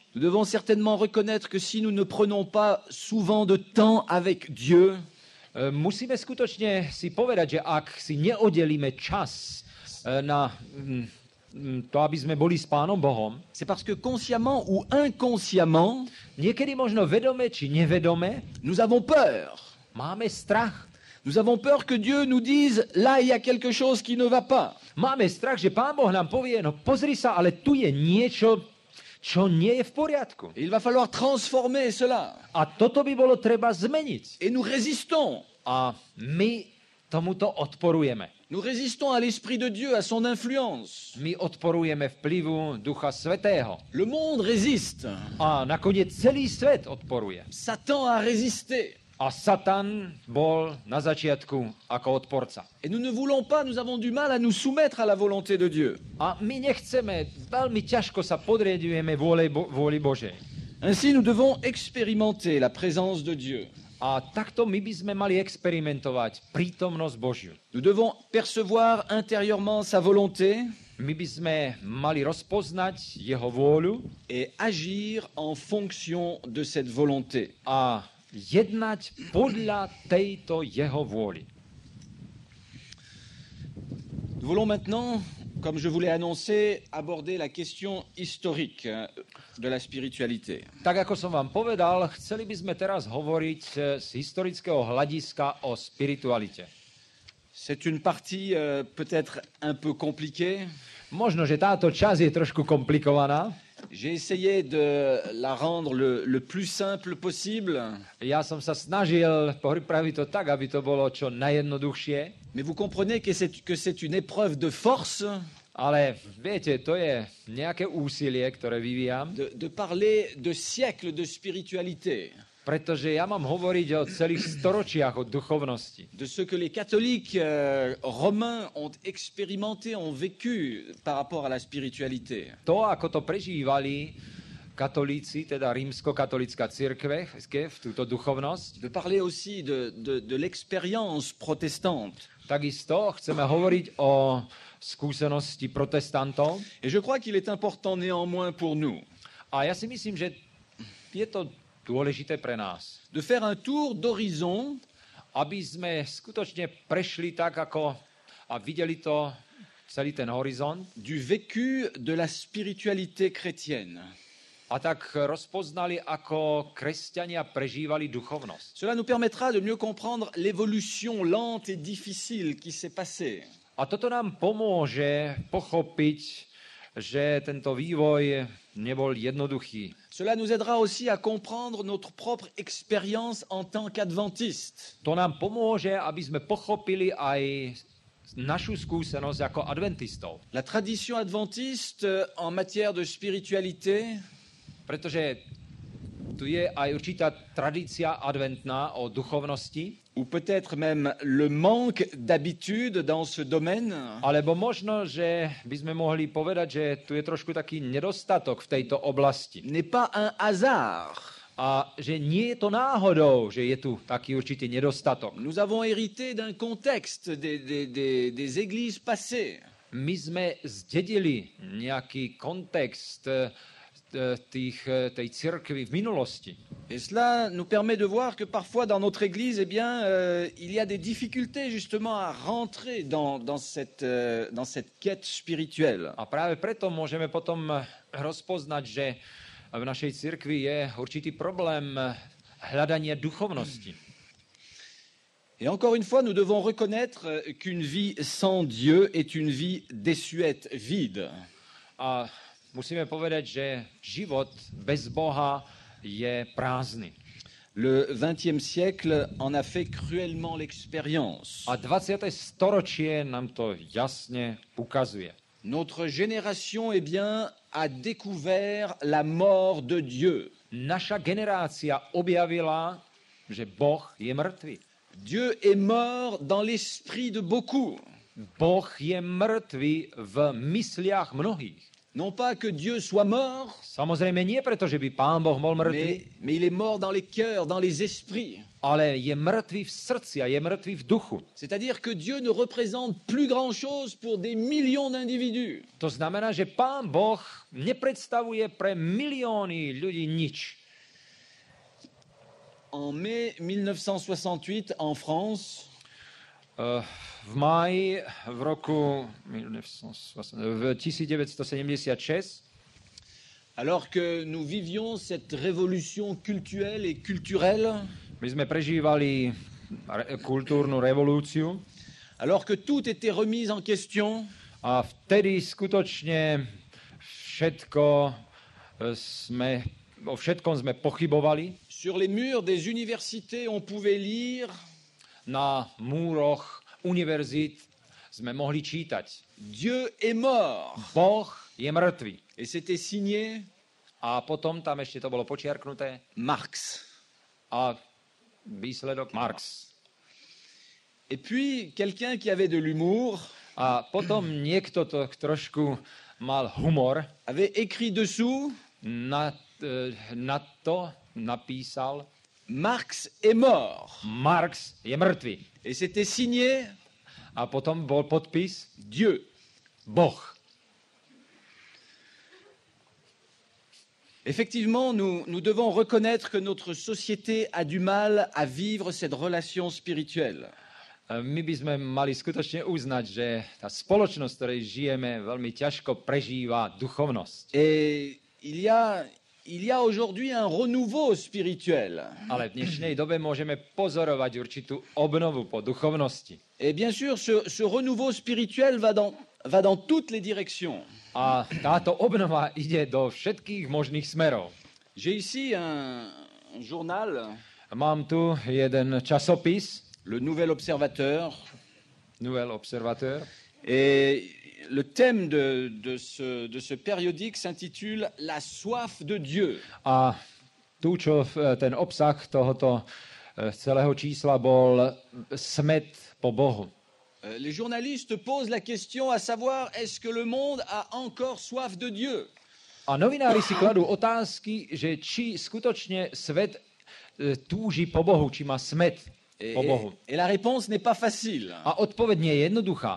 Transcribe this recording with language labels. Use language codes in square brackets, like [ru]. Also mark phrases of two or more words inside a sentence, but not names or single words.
[fr] nous devons certainement reconnaître que si nous ne prenons pas souvent de temps avec Dieu, [sk] musíme skutočne si povedať, že ak si neoddelíme čas na to, aby sme boli s Pánom Bohom, [fr] c'est parce que consciemment ou inconsciemment, [sk] niekedy možno vedome či nevedome, [fr] nous avons peur. [sk] máme strach. [fr] Nous avons peur que Dieu nous dise, là, il y a quelque chose qui ne va pas. [sk] Máme strach, že Pán Boh nám povie, no pozri sa, ale tu je niečo, čo nie je v poriadku. [fr] Et il va falloir transformer cela. [sk] A toto by bolo treba zmeniť. [fr] Et nous résistons. [sk] A my tomuto odporujeme. [fr] Nous résistons à l'Esprit de Dieu, à son influence. [sk] My odporujeme vplyvu Ducha Svätého. [fr] Le monde résiste. [sk] A nakoniec celý svet odporuje. [fr] Satan a résisté. [sk] A Satan bol na začiatku ako odporca. [fr] Et nous ne voulons pas, nous avons du mal à nous soumettre à la volonté de Dieu. [sk] A my nechceme, veľmi ťažko sa podriadujeme vôli Božej. [fr] Ainsi, nous devons expérimenter la présence de Dieu. [sk] A takto my by sme mali experimentovať prítomnosť Božiu. [fr] Nous devons percevoir intérieurement sa volonté [sk] My by sme mali rozpoznať jeho vôľu [fr] et agir en fonction de cette volonté. [sk] a jednať podľa tejto jeho vôli. [fr] Nous voulons maintenant, comme je vous l'ai annoncé, aborder la question historique de la spiritualité. [sk] Tak ako som vám povedal, chceli by sme teraz hovoriť z historického hľadiska o spiritualite. [fr] C'est une partie peut-être un peu compliquée. [sk] Možno, že táto časť je trošku komplikovaná. [fr] J'ai essayé de la rendre le plus simple possible, [sk] Ja som sa snažil pripraviť to tak, aby to bolo čo najjednoduchšie, [fr] mais vous comprenez que c'est une épreuve de force [sk] ale viete, to je nejaké úsilie, ktoré vyvíjam, [fr] de parler de siècles de spiritualité, [sk] pretože ja mám hovoriť o celých storočiach o duchovnosti. [fr] de ce que les catholiques romains ont expérimenté, ont vécu par rapport à la spiritualité. [sk] To, ako to prežívali katolíci, teda rímsko-katolická cirkev, v túto duchovnosť, [fr] De parler aussi de l'expérience protestante. [sk] takisto chceme hovoriť o skúsenosti protestantov. [fr] Et je crois qu'il est important néanmoins pour nous [sk] A ja si myslím, že je to dôležité pre nás, [fr] de faire un tour d'horizon [sk] aby sme skutočne prešli tak, ako a videli to celý ten horizont [fr] du vécu de la spiritualité chrétienne. [sk] a tak rozpoznali, ako kresťania prežívali duchovnosť. [fr] Cela nous permettra de mieux comprendre l'évolution lente et difficile qui s'est passée. [sk] A toto nám pomôže pochopiť, že tento vývoj nebol jednoduchý. [fr] Cela nous aidera aussi à comprendre notre propre expérience en tant qu'adventiste. [sk] To nám pomôže, aby sme pochopili aj našu skúsenosť ako adventistov. [fr] La tradition adventiste en matière de spiritualité [sk] Pretože tu je aj určitá tradícia adventná o duchovnosti, [fr] ou peut-être même le manque d'habitude dans ce domaine, [sk] alebo možno, že by sme mohli povedať, že tu je trošku taký nedostatok v tejto oblasti. [fr] n'est pas un hasard. [sk] A že nie je to náhodou, že je tu taký určitý nedostatok. [fr] Nous avons hérité d'un contexte des églises passées. [sk] My sme zdedili nejaký kontext tej cirkvi v minulosti. [fr] Et cela nous permet de voir que parfois dans notre église, eh bien, il y a des difficultés justement à rentrer dans cette quête spirituelle. [sk] A práve preto môžeme potom rozpoznať, že v našej cirkvi je určitý problém hľadania duchovnosti. [fr] Et encore une fois, nous devons reconnaître qu'une vie sans Dieu est une vie désuète, vide. [sk] A musíme povedať, že život bez Boha je prázdny. [fr] Le XXe siècle en a fait cruellement l'expérience. [sk] A 20. storočie nám to jasne ukazuje. [fr] Notre génération, eh bien, a découvert la mort de Dieu. [sk] Naša generácia objavila, že Boh je mŕtvy. [fr] Dieu est mort dans l'esprit de beaucoup. [sk] Boh je mŕtvy v mysliach mnohých. [fr] Non pas que Dieu soit mort, [sk] Samozrejme nie preto, že by Pán Boh bol mŕtvy, [fr] mais il est mort dans les cœurs, dans les esprits. [sk] ale je mŕtvy v srdci a je mŕtvy v duchu. [fr] C'est-à-dire que Dieu ne représente plus grand-chose pour des millions d'individus. [sk] To znamená, že Pán Boh nepredstavuje pre milióny ľudí nič. [fr] En mai 1968, en France, [sk] V máji v roku 1976, [fr] alors que nous vivions cette révolution cultuelle et culturelle, [sk] my sme prežívali kultúrnu revolúciu [fr] alors que tout était remis en question, [sk] a vtedy skutočne o všetkom sme pochybovali. [fr] sur les murs des universités, on pouvait lire [sk] Na múroch univerzít sme mohli čítať: [fr] Dieu est mort. [sk] Boh je mŕtvy. [fr] Et c'était signé [sk] A potom tam ešte to bolo počiarknuté [fr] Marx. [sk] a výsledok Marx. [fr] Et puis, quelqu'un qui avait de l'humour [sk] A potom niekto to trošku mal humor, [fr] avait écrit dessous [sk] na to napísal: [fr] Marx est mort. [sk] Marx je mŕtvy. [fr] Et c'était signé [sk] A potom bol podpis [fr] Dieu. [sk] Boh. [fr] Effectivement, nous devons reconnaître que notre société a du mal à vivre cette relation spirituelle. [sk] My by sme mali skutočne uznať, že tá spoločnosť, v ktorej žijeme, veľmi ťažko prežíva duchovnosť. [fr] Et il y a aujourd'hui un renouveau spirituel. [sk] Ale v dnešnej dobe môžeme pozorovať určitú obnovu po duchovnosti. [fr] Et bien sûr, ce renouveau spirituel va dans toutes les directions. [sk] A táto obnova ide do všetkých možných smerov. [fr] J'ai ici un journal, [sk] Mám tu jeden časopis, [fr] le Nouvel Observateur, [sk] Nouvel Observateur, [fr] et le thème de ce périodique s'intitule La soif de Dieu. [sk] a ten obsah tohoto celého čísla bol smet po Bohu. [fr] Les journalistes posent la question à savoir est-ce que le monde a encore soif de Dieu? [sk] A novinári si kladú otázky, že či skutočne svet túži po Bohu, či má smet po Bohu. [fr] Et la réponse n'est pas facile. [sk] A odpoveď nie je jednoduchá.